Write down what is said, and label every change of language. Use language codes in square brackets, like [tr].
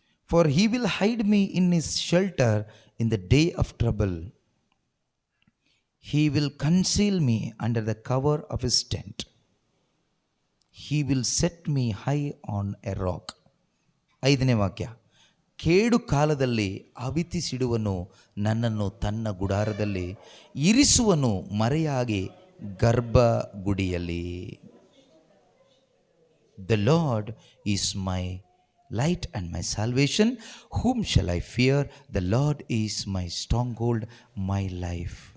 [en] For he will hide me in his shelter in the day of trouble. He will conceal me under the cover of his tent. He will set me high on a rock. [kn] 5ನೇ ವಾಕ್ಯ, ಕೇಡು ಕಾಲದಲ್ಲಿ ಅವಿತಿಸಿಡುವನು, ನನ್ನನ್ನು ತನ್ನ ಗುಡಾರದಲ್ಲಿ ಇರಿಸುವನು, ಮರೆಯಾಗಿ ಗರ್ಭಗುಡಿಯಲ್ಲಿ. [en] The Lord is my light and my salvation. Whom shall I fear? The Lord is my stronghold, my life.